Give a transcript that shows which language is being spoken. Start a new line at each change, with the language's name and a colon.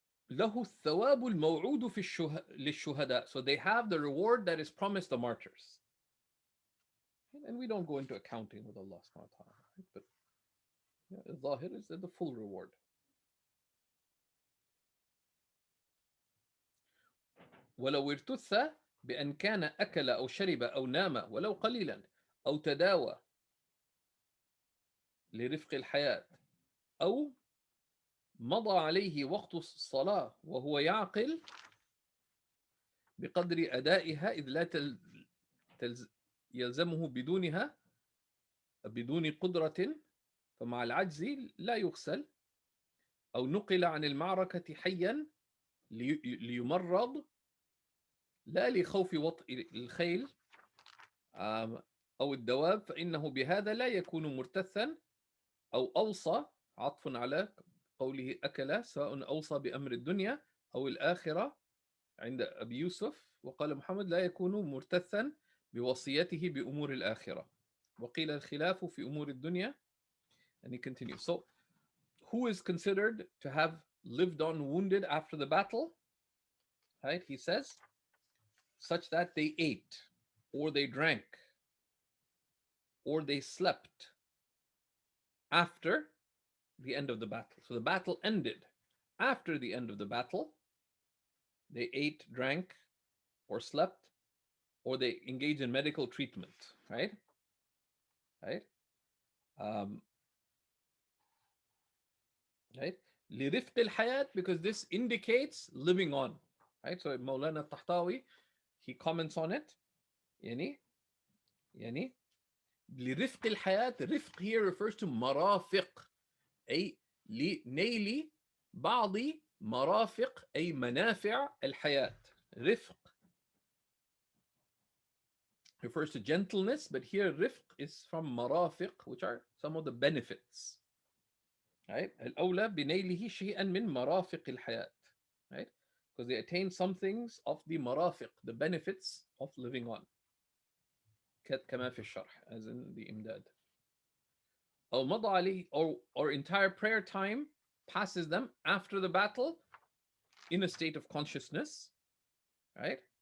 Arabic: له الثواب الموعود في للشهداء.
English: So they have the reward that is promised the martyrs. And we don't go into accounting with Allah subhanahu wa ta'ala, right? But الظاهر is the full reward.
Arabic: ولو ارتث بأن كان أكل أو شرب أو نام ولو قليلا أو تداوى لرفق الحياة أو مضى عليه وقت الصلاة وهو يعقل بقدر أدائها إذ لا يلزمه بدونها بدون قدرة فمع العجز لا يغسل أو نقل عن المعركة حيا ليمرض لا لخوف وطئ الخيل أو الدواب فإنه بهذا لا يكون مرتثا أو أوصى عطف على قوله أكل سواء أوصى بأمر الدنيا أو الآخرة عند أبي يوسف وقال محمد لا يكون مرتثا بوصيته بأمور الآخرة وقيل الخلاف في أمور الدنيا.
English: And he continues. So who is considered to have lived on wounded after the battle? Right? He says, such that they ate or they drank or they slept after the end of the battle. So the battle ended. After the end of the battle, they ate, drank, or slept, or they engaged in medical treatment, right? Right? Right?
Arabic: لرفق الحياة,
English: because this indicates living on, right? So Maulana Tahtawi, he comments on it.
Arabic: يعني لرفق الحياة, رفق
English: here refers to
Arabic: مرافق, أي لنيل بعض مرافق أي منافع الحياة. رفق
English: refers to gentleness, but here rifq is from marafiq, which are some of the benefits. Right?
Arabic: الأولى بنيله شيئا من مرافق الحياة.
English: Right? Because they attain some things of the marafiq, the benefits of living on.
Arabic: كما في الشرح,
English: as in the imdad.
Arabic: أو مضى عليه,
English: or entire prayer time passes them after the battle in a state of consciousness, right?